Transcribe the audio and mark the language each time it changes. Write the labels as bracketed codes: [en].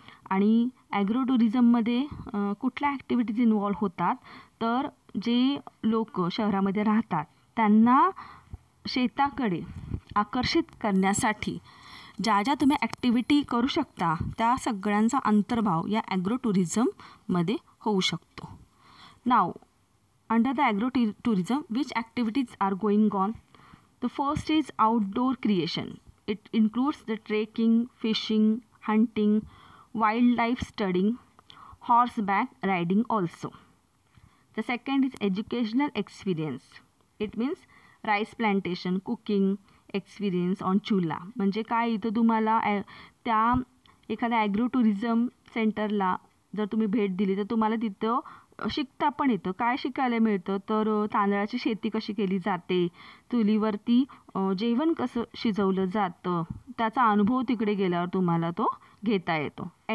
[mr] आणि ॲग्रो टुरिझममध्ये कुठल्या activities involve होतात, तर जे लोक शहरामध्ये राहतात त्यांना शेताकडे आकर्षित करण्यासाठी ज्या ज्या तुम्ही ॲक्टिव्हिटी करू शकता त्या सगळ्यांचा अंतर्भाव या ॲग्रो टुरिझममध्ये होऊ शकतो. [en] नाव under the agro tourism which activities are going on. The first is outdoor creation. It includes the trekking, fishing, hunting, wildlife studying, horseback riding also. The second is educational experience. It means rice plantation, cooking experience on chula. [mr] म्हणजे काय इथं तुम्हाला त्या एखाद्या agro tourism सेंटरला जर तुम्ही भेट दिली तर तुम्हाला तिथं शिकता पण येतं. काय शिकायला मिळतं तर तांदळाची शेती कशी केली जाते, चुलीवरती जेवण कसं शिजवलं जातं, त्याचा अनुभव तिकडे गेल्यावर तुम्हाला तो घेता येतो.